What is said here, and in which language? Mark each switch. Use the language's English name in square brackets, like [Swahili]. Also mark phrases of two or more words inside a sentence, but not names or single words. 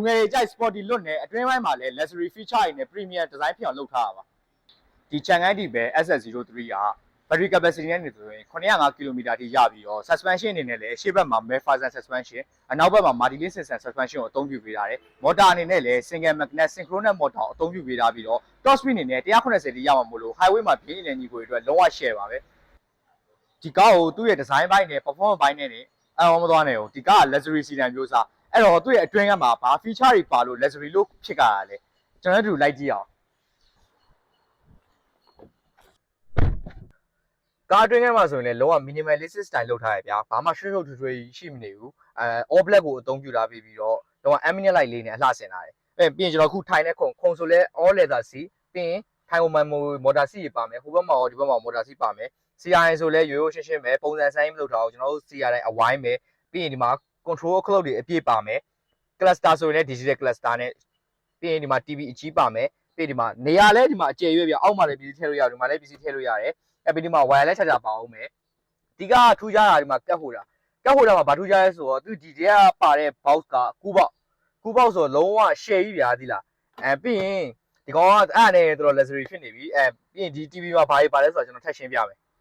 [Burmese] ငယ်တွေကြိုက် sporty လွတ်နဲ့အတွင်းပိုင်းမှာလည်း [English] luxury feature [Burmese] တွေနဲ့ [English] premium design [Burmese] ဖြစ်အောင်လုပ်ထားပါဒီ Chang'an Deepal SS03 က [English] battery capacity [Burmese] နဲ့နေဆိုရင်905 km ထိရပြီးတော့ suspension အနေနဲ့လည်းရှေ့ဘက်မှာ [English] Mefazan suspension [Burmese] အနောက်ဘက်မှာ [English] Martin Simpson suspension [Burmese] ကိုအသုံးပြုပေးထားတယ်။ motor အနေနဲ့လည်း [English] single magnet synchronous motor [Burmese] ကိုအသုံးပြုပေးထားပြီးတော့ [English] top speed [Burmese] အနေနဲ့180တိရမှာမို့လို့ highway မှာပြင်းနေတဲ့ညီကိုတွေအတွက်လုံးဝ share ပါပဲ။ဒီကားကိုသူ့ရဲ့ design ဘိုင်းနဲ့ performance ဘိုင်းနဲ့မသွားနဲ့ဟုတ်ဒီကားက [English] luxury sedan [Burmese] မျိုးစားအဲ့တော့သူ့ရဲ့အတွင်းကမှာဘာ feature တွေပါလို့ luxury လို့ဖြစ်ကြတာလဲကျွန်တော်တို့လိုက်ကြည့်အောင် ကားအတွင်းထဲမှာဆိုရင်လည်းလုံးဝ [English] minimalistic style [Burmese] လုပ်ထားရဗျာဘာမှရှုပ်ရှုပ်ထွေးထွေးရှိမနေဘူး [English] all black [Burmese] ကိုအသုံးပြုထားပြီးတော့လုံးဝ [English] ambient light [Burmese] လေးနဲ့အလှဆင်ထားတယ်ပြီးရင်ကျွန်တော်ခုထိုင်တဲ့ခုံဆိုလဲ [English] all leather seat [Burmese] ပြီးရင်ထိုင်ကိုမှန် [English] motor seat [Burmese] တွေပါမယ်ဟိုဘက်မှာရောဒီဘက်မှာ [English] motor seat [Burmese] ပါမယ် CRI ဆိုလဲရိုးရိုးရှင်းရှင်းပဲပုံစံဆိုင်မလုပ်ထားဘူးကျွန်တော်တို့ CRI အဝိုင်းပဲပြီးရင်ဒီမှာ [English] control clock [Burmese] တွေအပြည့်ပါမယ် cluster ဆိုရင်လည်း [English] digital cluster [Burmese] နဲ့ပြီးရင်ဒီမှာ TV အကြီးပါမယ်ပြီးဒီမှာနေရာလဲဒီမှာအကျယ်ရွေ့ပြအောက်မှာလည်းပစ္စည်းထည့်လို့ရတယ်ဒီမှာလည်းပစ္စည်းထည့်လို့ရတယ်ပြီးဒီမှာ [English] wireless charger [Burmese] ပါအောင်မယ်ဒီကထူးခြားတာဒီမှာကတ်ဟိုတာမှာဘာထူးခြားလဲဆိုတော့သူဒီထဲကပါတဲ့ box ကကူးပေါက်ဆိုတော့လုံးဝ share ကြီးဗျာသီလားပြီးရင်ဒီကောင်ကအဲ့နဲ့တော်တော် luxury ဖြစ်နေပြီပြီးရင်ဒီ TV မှာဘာတွေပါလဲဆိုတော့ကျွန်တော်ထပ်ရှင်းပြမယ်